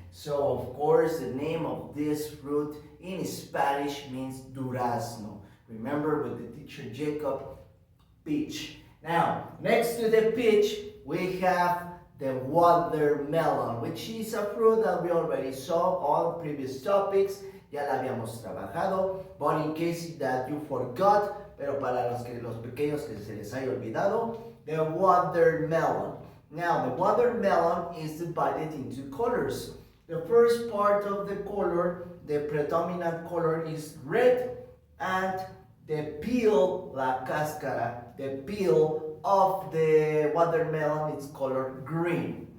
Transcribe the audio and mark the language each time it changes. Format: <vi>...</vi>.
<en>So of course the name of this fruit in Spanish means durazno. Remember with the teacher Jacob, peach. Now, next to the peach, we have the watermelon, which is a fruit that we already saw on previous topics.</en> <es>Ya la habíamos trabajado,</es> <en>but in case that you forgot,</en> <es>pero para los pequeños que se les haya olvidado,</es> <en>the watermelon. Now, the watermelon is divided into colors. The first part of the color, the predominant color is red, and the peel, la cáscara, the peel of the watermelon is color green.</en>